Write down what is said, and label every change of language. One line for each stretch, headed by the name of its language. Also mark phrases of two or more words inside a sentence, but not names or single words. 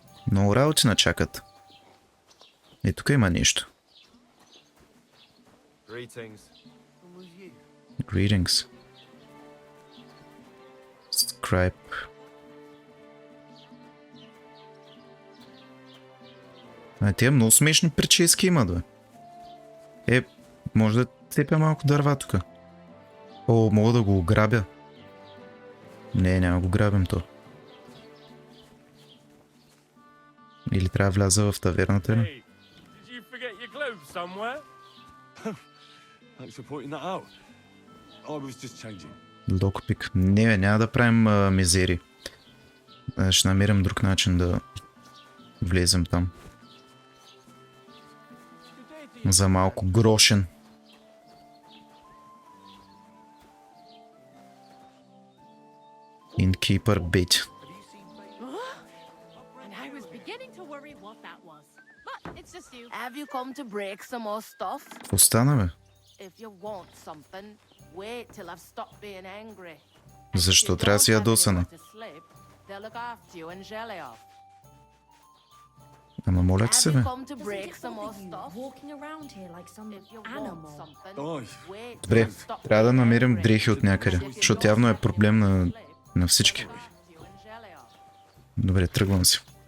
Bulgarian: Много работи начакат. И тук има нещо.
English: Greetings. Scribe.
Bulgarian: Тия много смешни прически имат, бе. Може да цепя малко дърва тук. О, мога да го ограбя. Не, няма го грабим то. Или трябва да вляза в таверната ли? Локпик. Не, бе, няма да правим мизери. Ще намерим друг начин да влезем там. За малко грошен.
English: Innkeeper bait. And I was beginning to worry what that was. But it's just you. Have you come to break some more stuff?
Bulgarian: Какво стана, бе?
English: If you want something, wait till I've stopped being angry.
Bulgarian: Защо трябва да си ядосана?
English: They'll look after you in Jelly.
Bulgarian: Ама моля ти се, бе. Добре, трябва да намерим дрехи от някъде, защото явно е проблем на всички. Добре, тръгвам си.